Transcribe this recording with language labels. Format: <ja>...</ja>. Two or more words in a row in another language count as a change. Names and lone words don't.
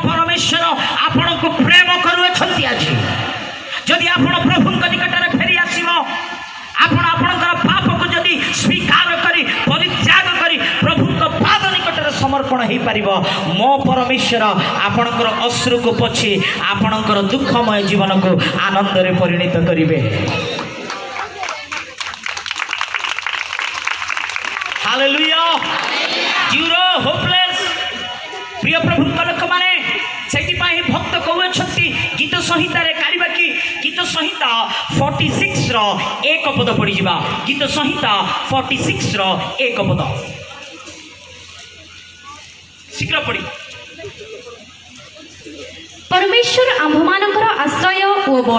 <or>ପରମେଶ୍ୱର ଆପଣଙ୍କୁ ପ୍ରେମ କରୁଅଛନ୍ତି ଆଜି ଯଦି ଆପଣ ପ୍ରଭୁଙ୍କ ନିକଟରେ ଫେରି ଆସିବ ଆପଣ ଆପଣଙ୍କର ପାପକୁ ଯଦି ସ୍ୱୀକାର କରି ପରିତ୍ୟାଗ କରି ପ୍ରଭୁଙ୍କ ପାଦ ନିକଟରେ ସମର୍ପଣ ହେଇପାରିବ ମୋ ପରମେଶ୍ୱର ଆପଣଙ୍କର ଅଶ୍ରୁକୁ ପୋଛି ଆପଣଙ୍କର ଦୁଃଖମୟ ଜୀବନକୁ ଆନନ୍ଦରେ ପରିଣତ କରିବେ Hallelujah.</or> <en>Zero hopeless.</en> <or>প্রিয় প্রভুଙ୍କ ଲୋକମାନେ ସେଥିପାଇଁ ଭକ୍ତ କହୁଅଛନ୍ତି ଗୀତ ସଂହିତାରେ କାଢ଼ିବା କି ଗୀତ ସଂହିତା 46 ର ଏକ ପଦ ପଡ଼ିଯିବା ଗୀତ ସଂହିତା 46 ର ଏକ ପଦ ଶୀଘ୍ର ପଡ଼ି ପରମେଶ୍ୱର ଆମ୍ଭମାନଙ୍କର ଆଶ୍ରୟ ଓ ବଳ</or>